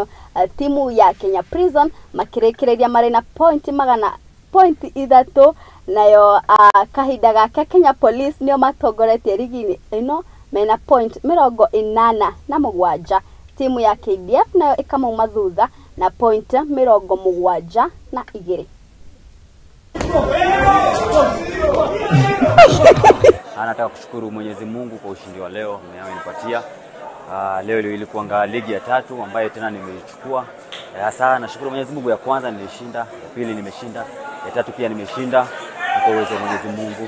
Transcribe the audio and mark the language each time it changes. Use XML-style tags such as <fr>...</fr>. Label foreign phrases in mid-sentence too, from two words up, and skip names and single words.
<ki>Timu ya Kenya Prison makirekereria marĩ na point 3, nayo kahinda gake Kenya Police nĩo matongoretie ligi-inĩ ĩno mena point 87. Timu ya KDF nayo ĩkamauma thutha na point 72.</ki> <sw>Nataka kushukuru Mwenyezi Mungu kwa ushindi wa leo amenipatia. Leo ilikuwa ligi ya 3 ambayo tena nimeichukua. Hasa nashukuru Mwenyezi Mungu, ya kwanza nilishinda, ya pili nimeshinda, ya 3 pia nimeshinda kwa uwezo wa Mwenyezi Mungu.</sw>